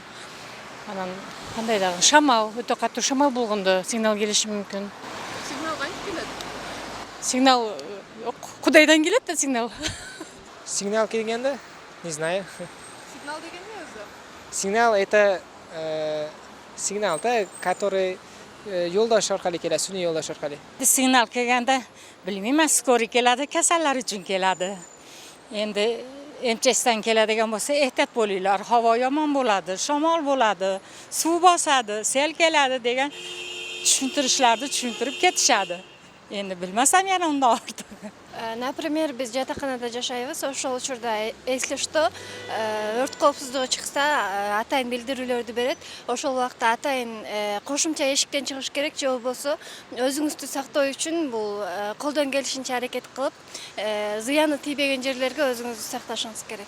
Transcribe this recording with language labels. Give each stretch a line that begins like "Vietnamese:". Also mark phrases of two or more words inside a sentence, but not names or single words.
Kyrgyz: Анан кандай дагы шамал, өтө катуу шамал болгондо сигнал келиши мүмкүн. Сигнал кантип келет? Сигнал Кудайдан келет да сигнал. Сигнал келгенде,
Russian: не знаю.
Kyrgyz: Сигнал деген эмне өзү?
Russian: Сигнал это сигнал, да,
Uzbek: который yo'ldosh orqali keladi, sun'iy yo'ldosh orqali. Signal kelganda bilmayman, skori keladi, kasallar uchun keladi. Endi MCHdan keladigan bo'lsa, ehtiyot bo'linglar. Havo yomon bo'ladi, shamol bo'ladi, suv bosadi, sel keladi degan tushuntirishlarni tushuntirib ketishadi. Endi bilmasam yana undan ortiq.
Kyrgyz: Например, биз жатаканада жашайбыз. Ошол учурда
Russian: эсли что
Kyrgyz: өрт коопсуздугу чыкса, атайын билдирүүлөрдү берет. Ошол убакта атайын кошумча эшиктен чыгыш керек, же болбосо өзүңүздү сактоо үчүн бул колдон келишинче аракет кылып, зыяны тийбеген жерлерге өзүңүздү сакташыңыз керек.